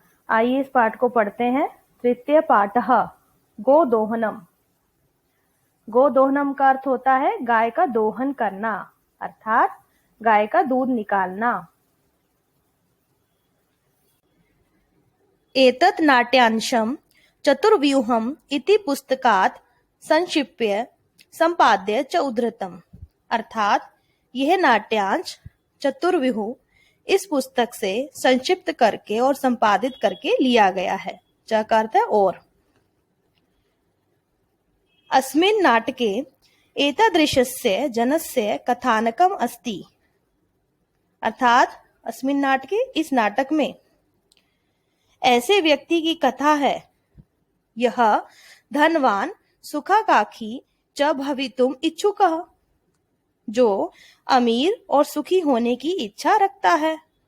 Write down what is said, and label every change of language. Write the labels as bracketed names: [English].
[Hindi] आइए इस पाठ को पढ़ते हैं। [Sanskrit] तृतीय पाठः गोदोहनम। [Hindi] गोदोहनम का अर्थ होता है गाय का दोहन करना, अर्थात गाय का दूध निकालना। [Sanskrit] एतत् नाट्यांशं चतुर्व्यूहम् इति पुस्तकात् संक्षिप्य संपाद्य च उद्धृतम्। [Hindi] अर्थात यह नाट्यांश चतुर्व्यूह इस पुस्तक से संक्षिप्त करके और संपादित करके लिया गया है। च का अर्थ है और। [Sanskrit] अस्मिन् नाटके एतादृशस्य जनस्य कथानकम् अस्ति। [Hindi] अर्थात [Sanskrit] अस्मिन् नाटके [Hindi] इस नाटक में ऐसे व्यक्ति की कथा है। यह [Sanskrit] धनवान सुखाकांक्षी च भवितुम् इच्छुकः, [Hindi] जो अमीर और सुखी होने की इच्छा रखता है।